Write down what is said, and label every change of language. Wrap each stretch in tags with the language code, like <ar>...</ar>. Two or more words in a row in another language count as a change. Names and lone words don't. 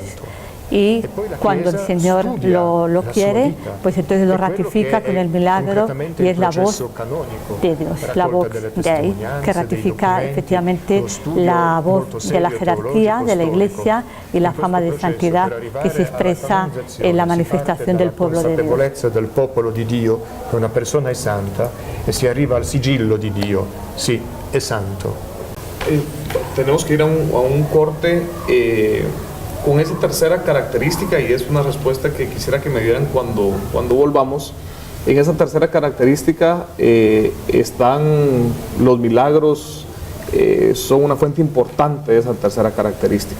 <es>Y cuando el Señor lo quiere, pues entonces lo ratifica con el milagro y es la voz de Dios, la voz Dei, que ratifica efectivamente la voz de la jerarquía, de la Iglesia y la fama de santidad que se expresa en la manifestación del pueblo de Dios.</es> <it>Del popolo di Dio, che una persona è santa e si arriva al sigillo di Dio, sì, è santo.</it> <es>Tenemos que ir a un corte con esa tercera característica, y es una respuesta que quisiera que me dieran cuando volvamos. En esa tercera característica están los milagros, son una fuente importante de esa tercera característica.</es>